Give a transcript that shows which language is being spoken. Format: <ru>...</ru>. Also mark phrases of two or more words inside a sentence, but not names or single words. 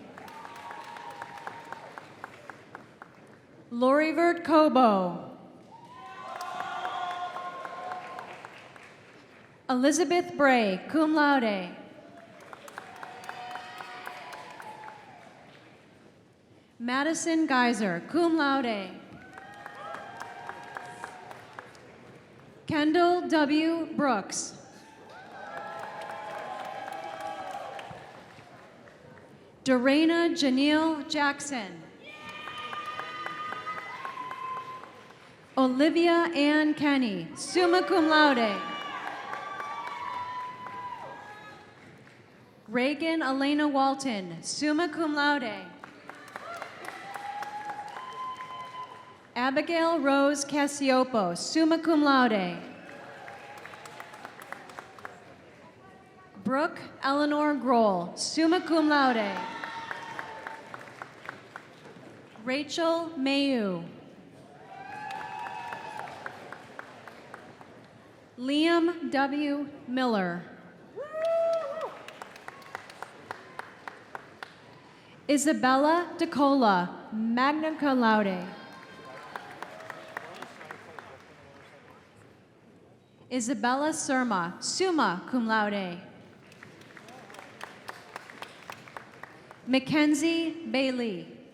<en>Lori Vert Cobo. Elizabeth Bray, cum laude. Madison Geyser, cum laude. Kendall W. Brooks. Dorena Janelle Jackson. Olivia Ann Kenny, summa cum laude. Reagan Elena Walton, summa cum laude. Abigail Rose Cassiopo, summa cum laude. Brooke Eleanor Grohl, summa cum laude. Rachel Mayu. Liam W. Miller. Isabella DeCola, magna cum laude. Isabella Surma, summa cum laude. Mackenzie Bailey.</en>